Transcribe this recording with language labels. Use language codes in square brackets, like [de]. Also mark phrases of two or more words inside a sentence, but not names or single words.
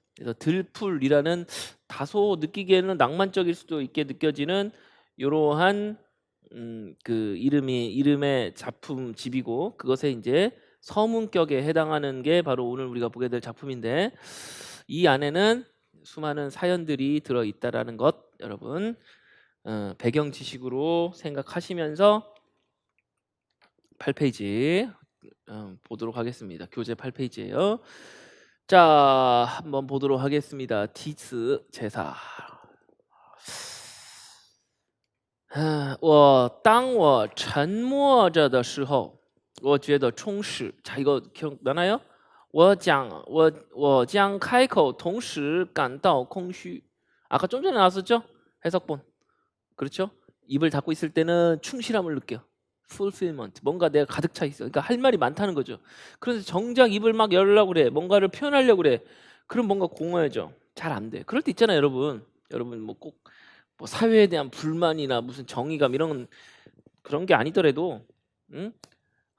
[ko] 그래서 들풀이라는 다소 느끼기에는 낭만적일 수도 있게 느껴지는 이러한 그 이름의 작품 집이고 그것에 이제 서문격에 해당하는 게 바로 오늘 우리가 보게 될 작품인데 이 안에는 수많은 사연들이 들어 있다라는 것 여러분 배경 지식으로 생각하시면서 8페이지 보도록 하겠습니다. 교재 8페이지예요. 자, 한번 보도록 하겠습니다. 디스 제사. [zh] 当我沉默着的时候我觉得充实 [ko] 자, 이거 기억나나요? [zh] 我将开口同时感到空虚 [ko] 아까 좀 전에 나왔었죠? 해석본 그렇죠? 입을 닫고 있을 때는 충실함을 느껴 fulfillment 뭔가 내가 가득 차 있어 그러니까 할 말이 많다는 거죠. 그래서 정작 입을 막 열려고 그래 뭔가를 표현하려고 그래 그럼 뭔가 공허해져 잘 안 돼. 그럴 때 있잖아요 여러분 뭐 꼭 뭐 사회에 대한 불만이나 무슨 정의감 이런 그런 게 아니더라도 응?